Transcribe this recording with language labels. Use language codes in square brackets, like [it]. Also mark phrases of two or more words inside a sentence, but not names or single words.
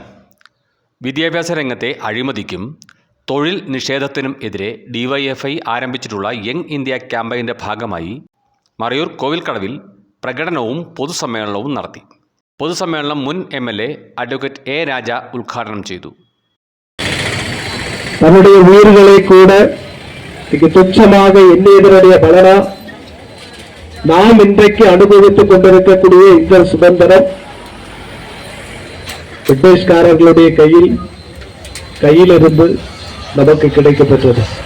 [ml] വിദ്യാഭ്യാസ രംഗത്തെ അഴിമതിക്കും തൊഴിൽ നിഷേധത്തിനും എതിരെ ഡിവൈഎഫ്ഐ ആരംഭിച്ചിട്ടുള്ള യങ് ഇന്ത്യ ക്യാമ്പയിൻ്റെ ഭാഗമായി മറയൂർ കോവിൽക്കടവിൽ പ്രകടനവും പൊതുസമ്മേളനവും നടത്തി. പൊതുസമ്മേളനം മുൻ MLA അഡ്വക്കേറ്റ് A. രാജ ഉദ്ഘാടനം ചെയ്തു. [ta] தன்னுடைய உயிர்களை கூட துச்சமாக எண்ணியதனுடைய பலனா நாம் இன்றைக்கு அனுபவித்துக் கொண்டிருக்கக்கூடிய இந்த சுதந்திரம் பிரிட்டிஷ்காரர்களுடைய கையிலிருந்து நமக்கு கிடைக்கப்பெற்றது.